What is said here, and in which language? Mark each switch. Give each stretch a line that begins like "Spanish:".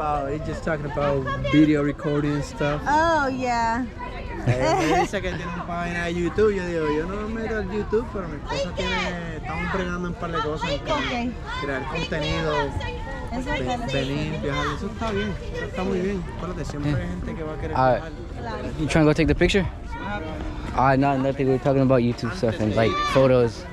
English: He's just talking about video recording and stuff. Oh, yeah.
Spanish: Me dice que tiene una página de YouTube. Yo digo, yo no me meto al YouTube, pero mi esposa estamos bregando en un par de cosas. Crear contenido, venir, viajar. Eso está bien, eso está muy bien. Acuérdate, siempre hay gente que va a querer viajar.
English: You trying to go take the picture? No, nothing. We're talking about YouTube stuff and like photos.